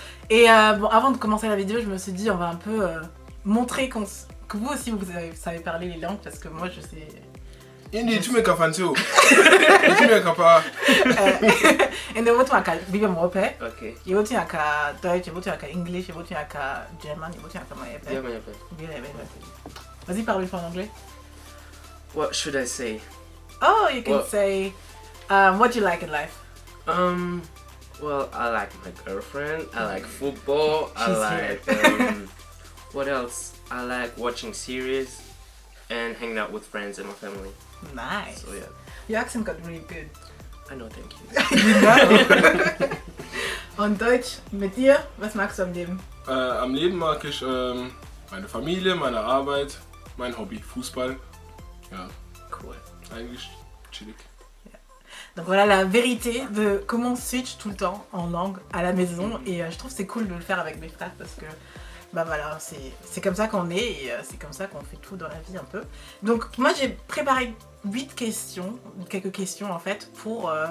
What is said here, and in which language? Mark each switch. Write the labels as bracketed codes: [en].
[fr] Et bon, avant de commencer la vidéo, je me suis dit on va un peu montrer que vous aussi vous savez parler les langues parce que moi je sais... Indi, tu me kafancio. Tu me kapa. Ende wotu aka Bibi Mwope. Ok. Yewoti aka Deutsch, yewoti aka English, yewoti aka German, yewoti aka Mayepe. Bien, bien, bien. Vas-y, parle-lui en anglais. [en] What should I say? Oh, you can say what you like in life. Well, I like my girlfriend. I like football. I She's like what else? I like watching series and hanging out with friends and my family. Nice. So yeah. Your accent got really good. I know, thank you. [de] Und Deutsch, mit dir, was magst du am Leben? Am Leben mag ich meine Familie, meine Arbeit, mein Hobby, Fußball. Ja, [en] Cool. [de] eigentlich chillig. [fr] Donc voilà la vérité de comment on switch tout le temps en langue à la maison et je trouve que c'est cool de le faire avec mes frères parce que bah voilà, c'est comme ça qu'on est et c'est comme ça qu'on fait tout dans la vie un peu. Donc moi j'ai préparé 8 questions, quelques questions en fait pour...